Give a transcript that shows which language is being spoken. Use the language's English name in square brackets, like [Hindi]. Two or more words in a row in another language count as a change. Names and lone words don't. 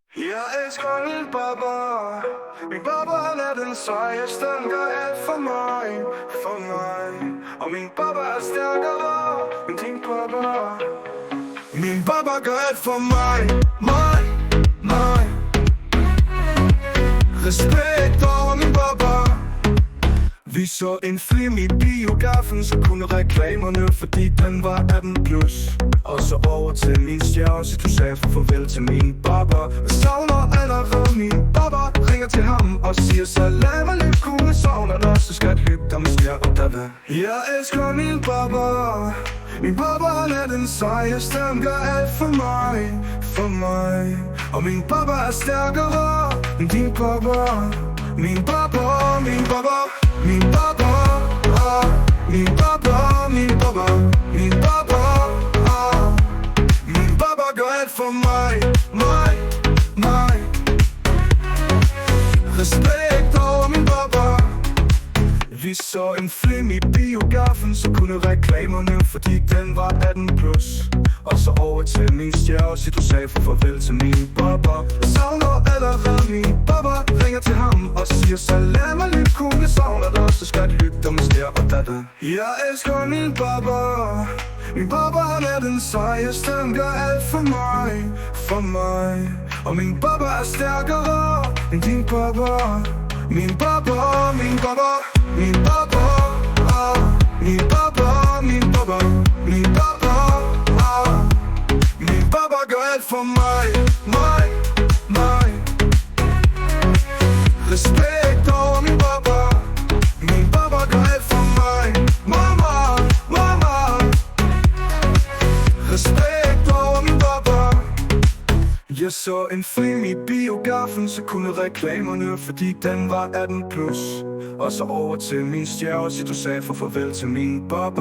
[Danish] Jeg elsker min baba. Min baba er den sejeste, den gør alt for mig, for mig. Og min baba er stærkere end din baba. Min baba gør alt for mig, mig, mig. Respekt over min baba. Vi så en film i biografen, så kunne reklamerne, fordi den var 18+. Og så over til min stjerne, så du sagde farvel til min baba. Jeg savner allerede min baba. Ringer til ham og siger [Arabic] salam alaikum. [Danish] Jeg savner dig, så skal hygge dig med stjerne og dada. Jeg elsker min baba. Min baba er den sejeste, den gør alt for mig, for mig. Og min baba er stærkere end din baba. Min baba, min baba. Min baba, min baba, min baba, min baba, min baba gør alt for mig, mig, mig. Respekt over min baba. Vi så en film i biografen, så kunne reklamerne, fordi den var 18+. Og så over til min stjerne, så du sagde farvel til min baba. Jeg savner allerede min baba. Ringer til ham og siger [Arabic] salam alaikum. [Danish] Jeg savner dig, så skal hygge dig med stjerne og dada. Jeg elsker min baba. Min baba er den sejeste, den gør alt for mig, for mig. Og min baba er stærkere end din baba. Min baba, min baba, min baba, min baba, min baba, min baba, min baba gør alt for mig, mig, mig. Respekt over min baba. Min baba gør alt for mig, mama, mama. Respekt over min baba. Jeg så en film i biografen, så kunne reklamerne, fordi den var 18+. Og så over til min stjerne, så du sagde farvel til min baba.